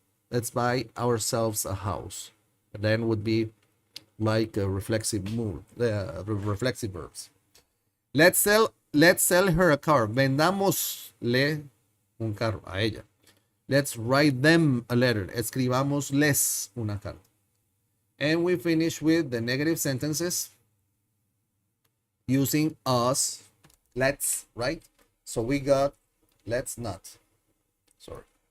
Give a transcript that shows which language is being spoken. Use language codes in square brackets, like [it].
[en] Let's buy ourselves a house. But then would be like a reflexive mood, reflexive verbs. Let's sell her a car. [es] Vendámosle un carro a ella. [en] Let's write them a letter. [es] Escribámosles una carta. [en] And we finish with the negative sentences using us, let's, right? So we got let's not. Sorry.